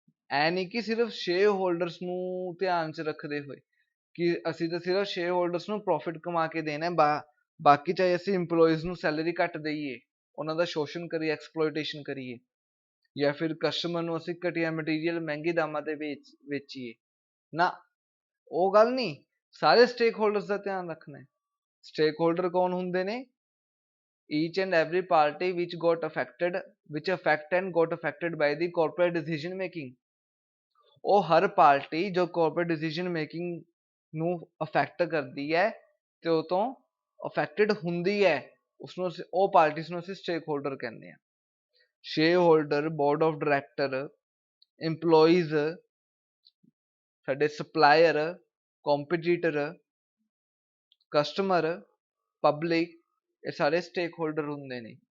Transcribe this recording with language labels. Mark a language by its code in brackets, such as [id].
[pa] ਐ ਨਹੀਂ ਕਿ ਸਿਰਫ ਸ਼ੇਅਰ ਹੋਲਡਰਸ ਨੂੰ ਧਿਆਨ 'ਚ ਰੱਖਦੇ ਹੋਏ ਕਿ ਅਸੀਂ ਤਾਂ ਸਿਰਫ ਸ਼ੇਅਰ ਹੋਲਡਰਸ ਨੂੰ ਪ੍ਰੋਫਿਟ ਕਮਾ ਕੇ ਦੇਣਾ, ਬਾਕੀ ਚਾਹੇ ਅਸੀਂ ਇੰਪਲੋਈਜ਼ ਨੂੰ ਸੈਲਰੀ ਘੱਟ ਦੇਈਏ, ਉਹਨਾਂ ਦਾ ਸ਼ੋਸ਼ਣ ਕਰੀਏ, ਐਕਸਪਲੋਇਟੇਸ਼ਨ ਕਰੀਏ, ਜਾਂ ਫਿਰ ਕਸਟਮਰ ਨੂੰ ਅਸੀਂ ਘਟੀਆ ਮਟੀਰੀਅਲ ਮਹਿੰਗੇ ਦਾਮਾਂ ਤੇ ਵੇਚੀਏ ਨਾ, ਉਹ ਗੱਲ ਨਹੀਂ। ਸਾਰੇ ਸਟੇਕ ਹੋਲਡਰਸ ਦਾ ਧਿਆਨ ਰੱਖਣਾ ਹੈ। ਸਟੇਕ ਹੋਲਡਰ ਕੌਣ ਹੁੰਦੇ ਨੇ? [en] each and every party which affect and got affected by the corporate decision making। [pa] ਉਹ ਹਰ ਪਾਰਟੀ ਜੋ corporate decision making ਨੂੰ ਅਫੈਕਟ ਕਰਦੀ ਹੈ ਤੇ ਉਹ ਤੋਂ ਅਫੈਕਟਡ ਹੁੰਦੀ ਹੈ, ਉਸਨੂੰ ਉਹ ਪਾਰਟੀਜ਼ ਨੂੰ ਅਸੀਂ ਸਟੇਕ ਹੋਲਡਰ ਕਹਿੰਦੇ ਹਾਂ। Share holder, board of director, employees, ਸਾਡੇ ਸਪਲਾਇਰ, ਕੰਪੀਟੀਟਰ, ਕਸਟਮਰ, ਪਬਲਿਕ, ਇਹ ਸਾਰੇ ਸਟੇਕ ਹੋਲਡਰ ਹੁੰਦੇ ਨੇ।